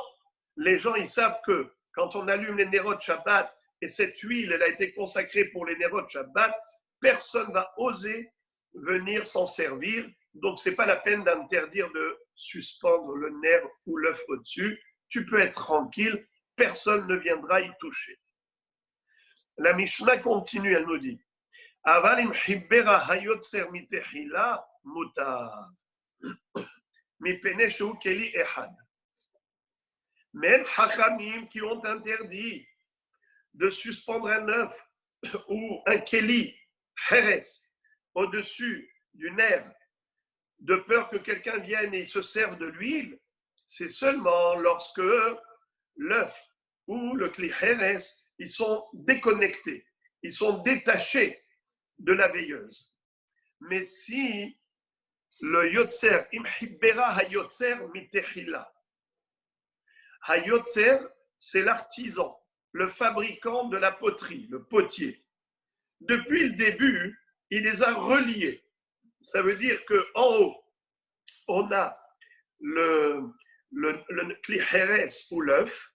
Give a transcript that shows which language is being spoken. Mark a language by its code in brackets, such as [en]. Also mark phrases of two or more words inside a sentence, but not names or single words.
[fr] Les gens, ils savent que quand on allume les [he] Nerot Shabbat [fr] et cette huile, elle a été consacrée pour les [he] Nerot Shabbat, [fr] personne ne va oser venir s'en servir. Donc, ce n'est pas la peine d'interdire de suspendre le nerf ou l'œuf au-dessus. Tu peux être tranquille, personne ne viendra y toucher. La Mishnah continue, elle nous dit [he] Avalim hibbera hayotzer mitehila mutar. [fr] Mais même Hachamim qui ont interdit de suspendre un œuf ou un [he] keli, heres, [fr] au-dessus du nerf, de peur que quelqu'un vienne et se serve de l'huile, c'est seulement lorsque l'œuf ou le [he] kli heres, [fr] ils sont déconnectés, ils sont détachés de la veilleuse. Mais si le [he] yotzer, imhibbera hayotzer mitechila. [fr] Hayotzer, c'est l'artisan. le fabricant de la poterie, le potier. Depuis le début, il les a reliés. Ça veut dire qu'en haut, on a le clihéres ou l'œuf.